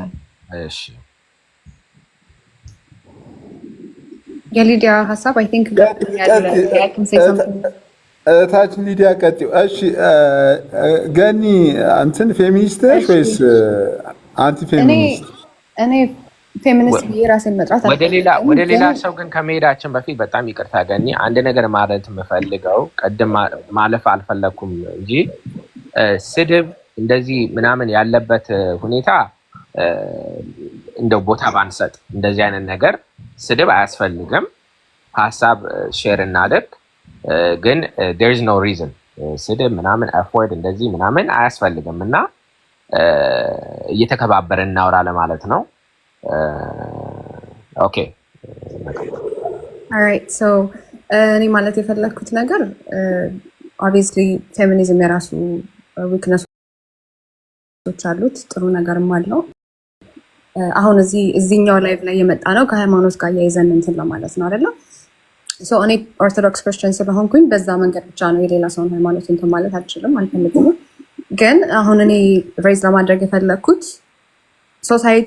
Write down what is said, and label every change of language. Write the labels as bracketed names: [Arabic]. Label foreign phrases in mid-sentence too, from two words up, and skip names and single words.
[Amharic] እሺ የሊዲያ ሐሳብ [English] I think I can say something [Amharic] ታች ሊዲያ ቀጥዩ እሺ ገኒ አንተን ፌሚኒስት ወይስ አንቲ ፌሚኒስት እኔ ፌሚኒስት ራስን መጥራት ወደ ሌላ ሰው ግን ከመሄዳችን በፊት በጣም ይቅርታ ገኒ አንድ ነገር ማለት የምፈልገው ቀድም ማለፍ አልፈለኩም እንጂ ስድብ እንደዚህ ምናምን ያለበት ሁኔታ እንደው ቦታ ባንሰጥ እንደዚህ አይነት ነገር ስድብ አያስፈልግም ሐሳብ ሼር እናደርግ ግን [English] there is no reason [Amharic] ስድብ ምናምን afford እንደዚህ ምናምን አያስፈልግም እና እየተከባበረን እናውራ ለማለት ነው okay [English] all right so [Amharic] እኔ ማለት የፈለኩት ነገር ኦብቪየስሊ ፌሚኒዝም የራሱ ዊክነሶች አሉት፣ ጥሩ ነገርም አለው። አሁን እዚህኛው ላይቭ ላይ የመጣ ነው ከሃይማኖት ጋር ያይዘን እንትን ለማለት ነው አይደለም። ሶ እኔ ኦርቶዶክስ ክርስቲያን ስለሆንኩኝ በዛ መንገድ ብቻ ነው የሌላ ሰውን ሃይማኖት እንትን ማለት አልችልም፣ አልፈልግም። ግን አሁን እኔ ሬዝ ለማድረግ የፈለግኩት ሶሳይቲ